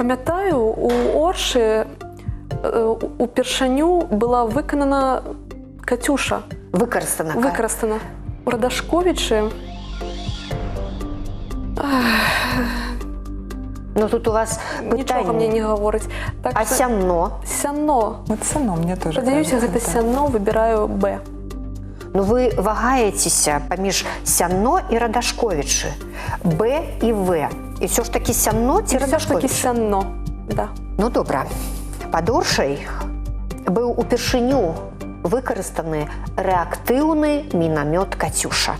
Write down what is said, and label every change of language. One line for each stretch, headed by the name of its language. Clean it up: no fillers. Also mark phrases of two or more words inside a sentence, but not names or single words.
Belarusian: Памятаю, у Оршы упершыню была выканана Катюша. Выкарыстана. У Радашковічы. Ну тут у вас Нічога мне пытанне. не гаворыць. Так А што- Сянно? Сянно.
Russian: Вот Сяно мне тоже
Belarusian: Падаюся,
Russian: кажется,
Belarusian: гэта да. Сянно, выбіраю Б. Ну вы вагаецеся паміж Сянно і Радашковічы. Б і В. І ўсё ж такі Сянно ці
Russian: Все ж таки
Belarusian: Радашковічы? Сянно. Да. Ну добра. Пад Оршай быў упершыню выкарыстаны рэактыўны мінамёт «Катюша».